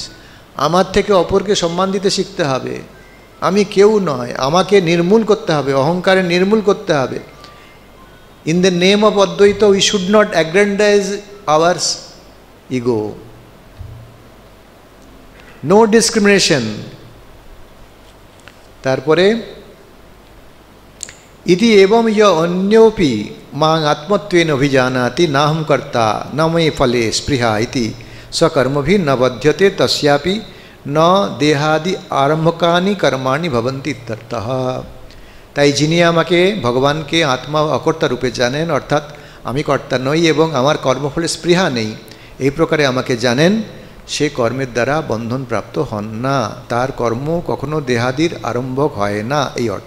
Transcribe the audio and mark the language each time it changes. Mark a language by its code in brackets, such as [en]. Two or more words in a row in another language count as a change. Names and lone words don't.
[bn] আমার থেকে অপরকে সম্মান দিতে শিখতে হবে। আমি কেউ নয়, আমাকে নির্মূল করতে হবে, অহংকারে নির্মূল করতে হবে। [en] In the name of Advaita we should not aggrandize ours ego. No discrimination. [sa] তারপরে इति एवं य अन्योपि मां आत्मत्वेन अभिजानाति नाहं कर्ता न मे फले स्पृहा इति स्वकर्मभि न बध्यते तस्यापि न देहादि आरम्भकानि कर्माणि भवन्ति इत्यर्थः। [bn] তাই যিনি আমাকে ভগবানকে আত্মা অকর্তা রূপে জানেন, অর্থাৎ আমি কর্তা নই এবং আমার কর্মফলে স্পৃহা নেই, এই প্রকারে আমাকে জানেন, সে কর্মের দ্বারা বন্ধনপ্রাপ্ত হন না। তার কর্ম কখনো দেহাদির আরম্ভক হয় না, এই অর্থ।